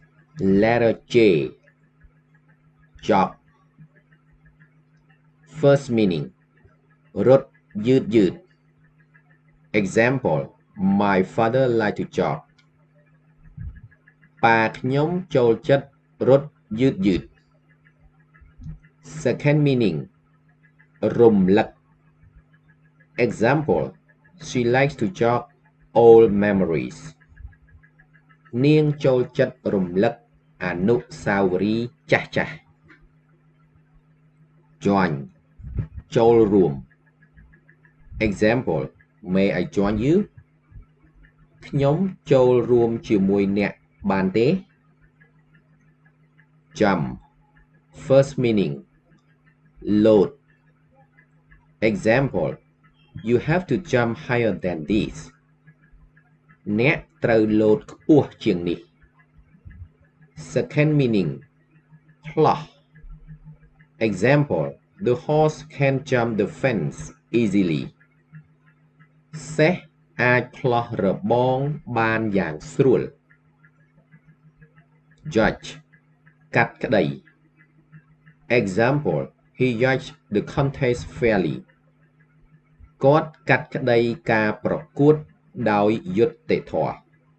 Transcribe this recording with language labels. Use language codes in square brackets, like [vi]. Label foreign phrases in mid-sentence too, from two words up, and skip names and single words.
[en] Letter J. Job. First meaning [km] រត់យឺត [en] Example My father like to jog [km] ប៉ាខ្ញុំចូលចិត្តរត់យឺត [en] Second meaning រំលឹក Example She likes to jog old memories [km] នាងចូលចិត្តរំលឹកអនុស្សាវរីយ៍ចាស់ [en] Join ចូលរួម Example May I join you [km] ខ្ញុំចូលរួមជាមួយអ្នកបានទេ [en] Jump First meaning load Example You have to jump higher than this អ្នក [km] ត្រូវលោតខ្ពស់ជាងនេះ [en] Second meaning [km] ផ្លោះ [en] Example The horse can jump the fence easily [km] សេះអាចផ្លោះរបងបានយ៉ាងស្រួល Judge កាត់ក្តី [en] Example He judged the contest fairly [km] គាត់កាត់ក្តីការប្រកួតដោយយុត្តិធម៌